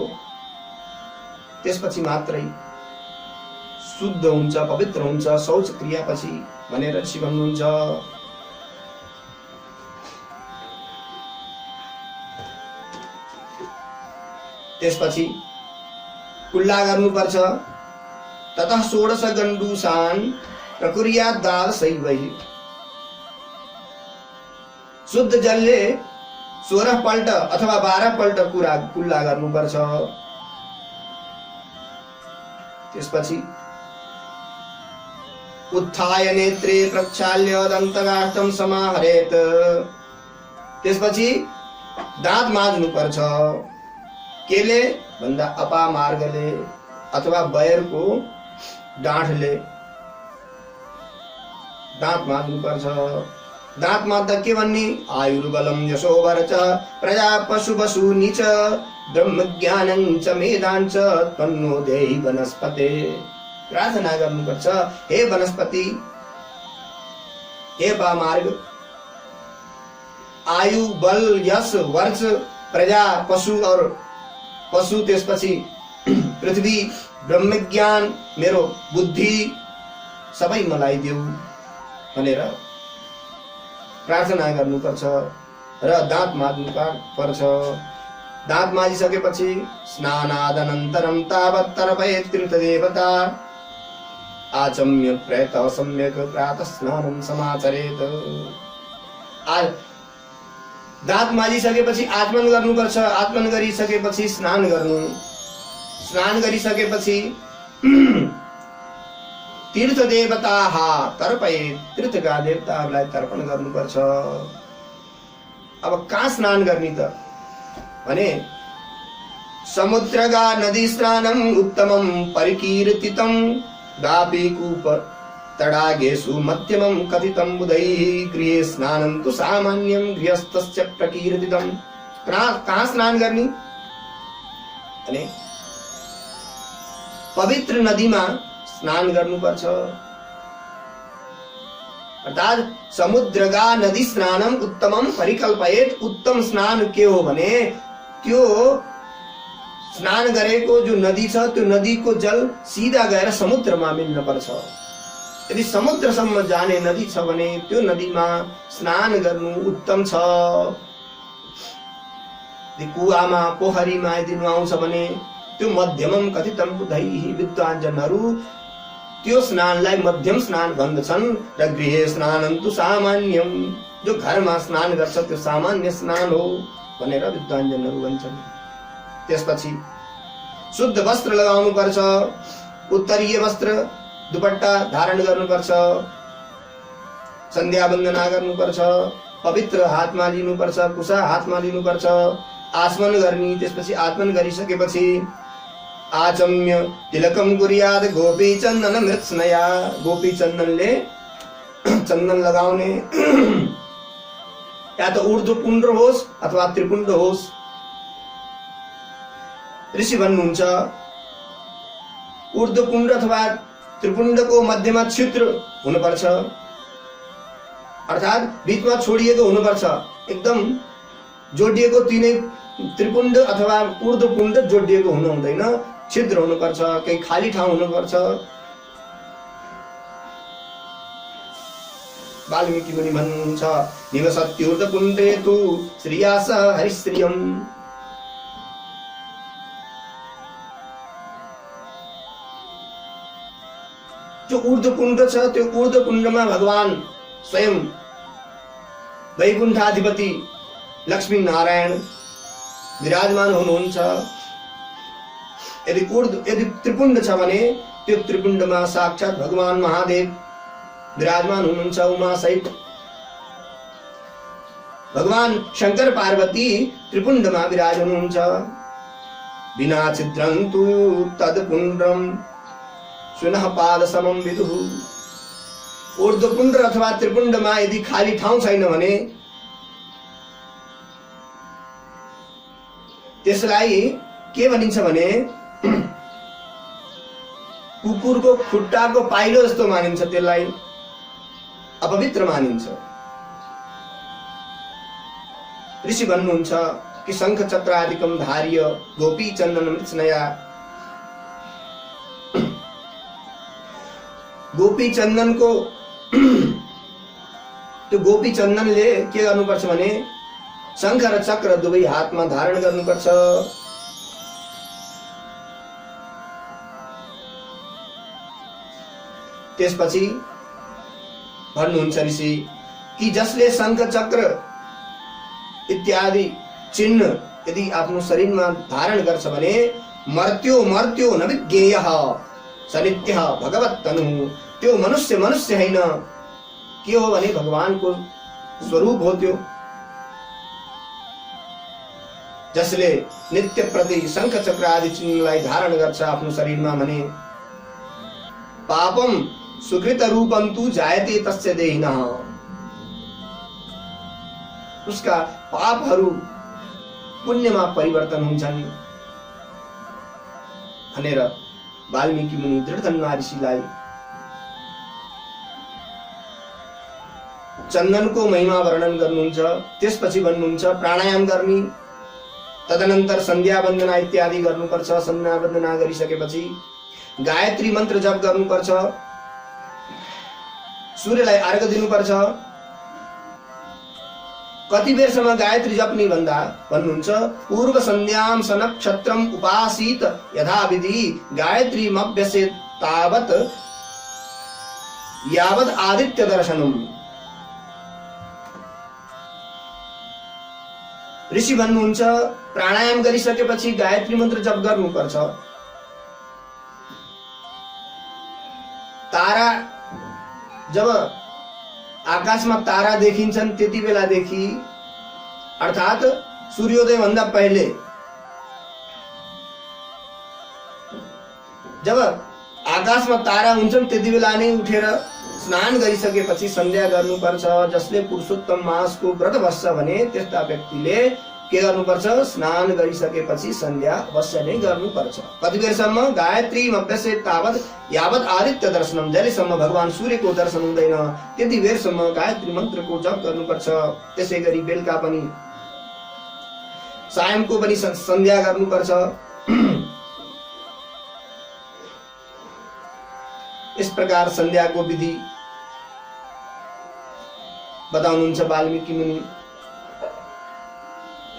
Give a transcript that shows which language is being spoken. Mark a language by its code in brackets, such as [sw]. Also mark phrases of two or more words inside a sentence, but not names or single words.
[ne] त्यसपछि मात्रै शुद्ध हुन्छ, पवित्र हुन्छ शौच क्रियापछि भनेर ऋषि भन्नुहुन्छ। त्यसपछि कुल्ला गर्नुपर्छ। [sa] ततः 16 गण्डूसान् प्रकुर्यात् दासैवै। [ne] शुद्ध जलले 16 पल्ट अथवा 12 पल्ट कुल्ला गर्नुपर्छ। [sa] त्यसपछि उत्थाय नेत्रे प्रक्षाल्य दन्तगाष्ठं समाहरेत्। [ne] त्यसपछि दाँत माझ्नुपर्छ। केले भन्दा अपामार्गले अथवा बयरको डाँठले दाँत माझ्नुपर्छ। दाँत माझ्दा के भन्ने? [sa] आयुर्बलं यशोवर च प्रजा पशु वसूनि च ब्रह्म ज्ञानं च मेधां च तन्नो देहि वनस्पते। [ne] प्रार्थना गर्नुपर्छ, हे वनस्पति, हे अपामार्ग, आयु, बल, यश, वर्ष, प्रजा, पशु और पशु, त्यसपछि पृथ्वी, ब्रह्मज्ञान, मेरो बुद्धि सबै मलाई देऊ भनेर प्रार्थना गर्नुपर्छ र दाँत माझ्नुपर्छ। दाँत माझिसकेपछि [sa] स्नानादनन्तरं तावत् तर्पयेत् तीर्थदेवता आचम्य प्रयतः सम्यक् प्रातः स्नानं समाचरेत्। [ne] दाँत माझिसकेपछि आचमन गर्नुपर्छ। आचमन गरिसकेपछि स्नान गर्नु। स्नान गरिसकेपछि [sa] तीर्थ देवताः तर्पयेत्, [ne] तीर्थका देवताहरूलाई तर्पण गर्नुपर्छ। अब कहाँ स्नान गर्ने त भने [sa] समुद्रगा नदी स्नानम उत्तमम परिकीर्तितं दापी कूप तडागेषु मध्यमं कथितं बुधैः गृहे स्नानं तु सामान्यं गृहस्थस्य प्रकीर्तितं। [ne] कहाँ स्नान गर्ने भने पवित्र नदीमा स्नान गर्नुपर्छ। [sa] अर्थात समुद्रगा नदी स्नानम उत्तमम परिकल्पयेत्। [ne] उत्तम स्नान के हो भने त्यो स्नान गरेको जो नदी छ त्यो नदीको जल सीधा गएर समुद्रमा मिल्न पर्छ। यदि समुद्रसम्म जाने नदी छ भने त्यो नदीमा स्नान गर्नु उत्तम छ। कुवामा पोखरीमा यदि नुहाउँछ भने त्यो [sa] मध्यमम कथितम बुधैहि [ne] विद्वानजनहरू त्यो स्नानलाई मध्यम स्नान भन्दछन् र [sa] गृहे स्नानन्तु सामान्यम [ne] जो घरमा स्नान गर्छ त्यो सामान्य स्नान हो भनेर विद्वानजनहरू भन्छन्। त्यसपछि शुद्ध वस्त्र लगाउनु पर्छ, उत्तरीय वस्त्र दुपट्टा धारण गर्नुपर्छ, सन्ध्या वन्दना गर्नुपर्छ, पवित्र हातमा लिनुपर्छ, कुशा हातमा लिनुपर्छ, आचमन गर्ने। त्यसपछि आचमन गरिसकेपछि [sa] आचम्य तिलकम कुर्याद गोपी चन्दन मृत्स्नया, [ne] गोपी चन्दनले चन्दन लगाउने या त ऊर्ध्वपुण्ड होस् अथवा त्रिपुण्ड होस्। ऋषि भन्नुहुन्छ ऊर्ध्वपुण्ड अथवा त्रिपुण्डको मध्यमा छिद्र हुनुपर्छ, अर्थात् बीचमा छोडिएको हुनुपर्छ, एकदम जोडिएको तिनै त्रिपुण्ड अथवा ऊर्ध्वपुण्ड जोडिएको हुनु हुँदैन, छिद्र हुनुपर्छ, केही खाली ठाउँ हुनुपर्छ। वाल्मीकि मुनि भन्नुहुन्छ [sa] निवसत्यूर्ध्वपुण्डे तु श्रियास हरिश्रियम। [ne] जो ऊर्ध्वपुण्ड छ त्यो ऊर्ध्वपुण्डमा भगवान स्वयं वैकुण्ठाधिपति लक्ष्मी नारायण विराजमान हुनुहुन्छ। यदि त्रिपुण्ड छ भने त्यो त्रिपुण्डमा साक्षात भगवान महादेव विराजमान हुनुहुन्छ उमा सहित। भगवान शंकर पार्वती त्रिपुण्डमा विराज हुनुहुन्छ। [sa] बिना छिद्रन्तु तदपुण्ड्रम सुनः पाद समम विदुः। [ne] ऊर्ध्वपुण्ड अथवा त्रिपुण्डमा यदि खाली ठाउँ छैन भने त्यसलाई के भनिन्छ भने कुकुरको खुट्टाको पाइलो जस्तो मानिन्छ, त्यसलाई अपवित्र मानिन्छ। ऋषि भन्नुहुन्छ कि [sa] शंख चक्रादिकम धार्य गोपी चन्दन मृत्स्नया। [ne] गोपी चन्दनको त्यो गोपी चन्दनले के गर्नुपर्छ भने शंख र चक्र दुवै हातमा धारण गर्नुपर्छ। त्यसपछि भन्नुहुन्छ ऋषि कि जसले शंख चक्र इत्यादि चिन्ह यदि आफ्नो शरीरमा धारण गर्छ भने [sa] मर्त्यो मर्त्यो न विज्ञेयः सनित्यः भगवत तनु। [ne] त्यो मनुष्य हैन, के हो भने भगवानको स्वरूप हो। त्यो जसले नित्य प्रति शंख चक्र आदि चिन्हलाई धारण गर्छ आफ्नो शरीरमा भने [sa] पापम सुकृत रूपम तु जायते तस्य देहिनः। [ne] उसका पापहरू पुण्यमा परिवर्तन हुन्छन् भनेर वाल्मीकि मुनि दृढतन्वा ऋषिलाई चन्दनको महिमा वर्णन गर्नुहुन्छ। त्यसपछि भन्नुहुन्छ प्राणायाम गर्ने, तदनन्तर सन्ध्या वन्दना इत्यादि गर्नुपर्छ। सन्ध्या वन्दना गरिसकेपछि गायत्री मन्त्र जप गर्नुपर्छ, सूर्यलाई अर्घ दिनुपर्छ। कति बेरसम्म गायत्री जप्ने भन्दा भन्नुहुन्छ [sa] पूर्व सन्ध्याम सनक्षत्रम उपासीत यथा विधि गायत्री मभ्यसेत तावत यावत आदित्य दर्शनम। [ne] ऋषि भन्नुहुन्छ प्राणायाम गरिसकेपछि गायत्री मन्त्र जप गर्नुपर्छ। तारा जब आकाशमा तारा देखिन्छन् त्यति बेलादेखि अर्थात् सूर्योदय भन्दा पहिले जब आकाशमा तारा हुन्छन् त्यति बेला नै उठेर स्नान गरिसकेपछि सन्ध्या गर्नुपर्छ। जसले पुरुषोत्तम मासको व्रत बस्छ भने त्यस्ता व्यक्तिले के गर्नुपर्छ, स्नान गरिसकेपछि सन्ध्या अवश्य नै गर्नुपर्छ। कति बेरसम्म गायत्री [sa] अभ्यसेत तावत यावत आदित्य दर्शनम। [ne] जहिलेसम्म भगवान सूर्यको दर्शन हुँदैन त्यति बेरसम्म गायत्री मन्त्रको जप गर्नुपर्छ। त्यसै गरी बेलुका पनि सायमको पनि सन्ध्या गर्नुपर्छ। [hi] इस प्रकार [ne] सन्ध्याको विधि बताउनुहुन्छ वाल्मीकि मुनि।